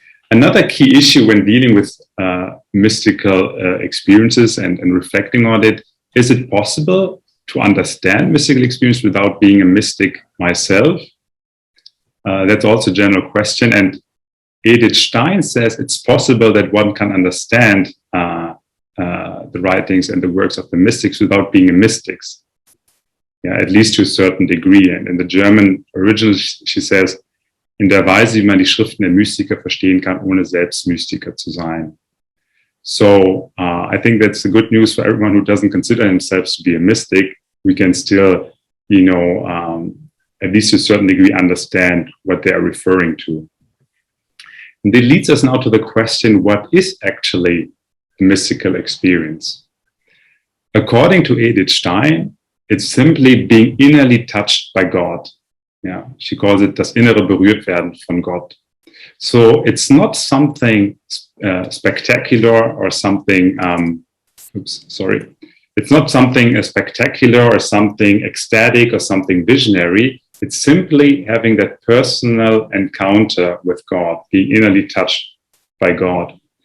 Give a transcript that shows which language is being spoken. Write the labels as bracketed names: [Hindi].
[English] Another key issue when dealing with mystical experiences and reflecting on it, is it possible to understand mystical experience without being a mystic myself? That's also a general question. And Edith Stein says it's possible that one can understand the writings and the works of the mystics without being a mystic. Yeah, at least to a certain degree. And in the German original, she says, [German] in der Weise, wie man die Schriften der Mystiker verstehen kann, ohne selbst Mystiker zu sein. [English] So I think that's the good news for everyone who doesn't consider himself to be a mystic. We can still, at least to a certain degree, understand what they are referring to. And it leads us now to the question, what is actually a mystical experience? According to Edith Stein, It's simply being innerly touched by God. Yeah, she calls it [German] das innere berührt werden von Gott. [English] So it's not something spectacular or something, it's not something spectacular or something ecstatic or something visionary. It's simply having that personal encounter with God, being innerly touched by God.